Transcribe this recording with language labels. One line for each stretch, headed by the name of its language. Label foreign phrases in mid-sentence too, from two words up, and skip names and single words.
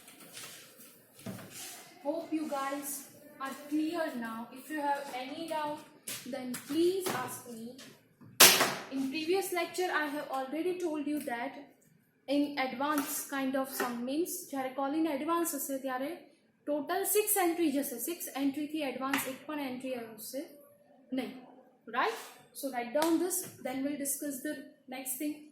English: Hope you guys are clear now. If you have any doubt, then please ask me. In previous lecture I have already told you that in advance kind of sum means જ્યારે call in advance
Gujarati: હશે ત્યારે
English: total 6 entry જશે.
Gujarati: 6 entry થી advance એક પણ entry આવશે નહીં.
English: Right? So write down this, then we'll discuss the next thing.